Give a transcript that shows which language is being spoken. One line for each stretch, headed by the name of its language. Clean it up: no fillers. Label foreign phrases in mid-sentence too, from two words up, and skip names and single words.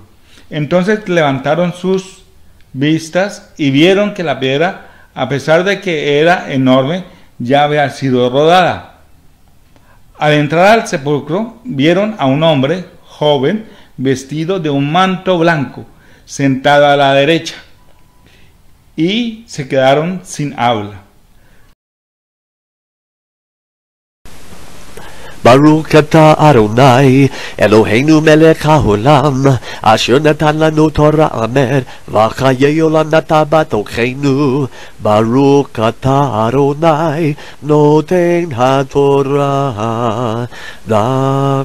Spanish: Entonces levantaron sus vistas y vieron que la piedra, a pesar de que era enorme, ya había sido rodada. Al entrar al sepulcro, vieron a un hombre joven vestido de un manto blanco, sentado a la derecha, y se quedaron sin habla.
Hebrew: ברוך אתה אדוני אלוהינו מלך העולם אשר נתן לנו תורה אמר וחיי עולם נתן בתוכנו. ברוך אתה אדוני נותן התורה.